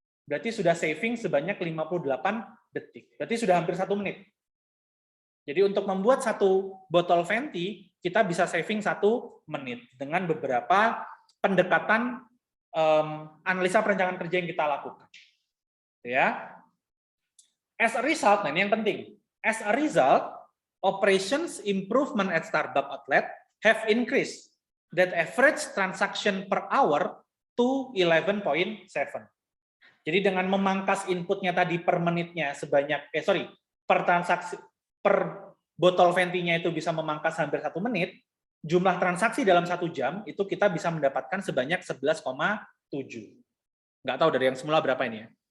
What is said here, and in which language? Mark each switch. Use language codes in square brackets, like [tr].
[id] Berarti sudah saving sebanyak 58 detik. Berarti sudah hampir 1 menit. Jadi untuk membuat satu botol venti, kita bisa saving 1 menit dengan beberapa pendekatan analisa perencanaan kerja yang kita lakukan. Ya. [en] As a result, [id] nah ini yang penting. [en] As a result, operations improvement at Starbucks outlet have increased that average transaction per hour to 11.7. [id] Jadi dengan memangkas inputnya tadi per menitnya sebanyak, per transaksi, per botol ventinya itu bisa memangkas hampir 1 menit, jumlah transaksi dalam 1 jam itu kita bisa mendapatkan sebanyak 11,7. Nggak tahu dari yang semula berapa ini ya.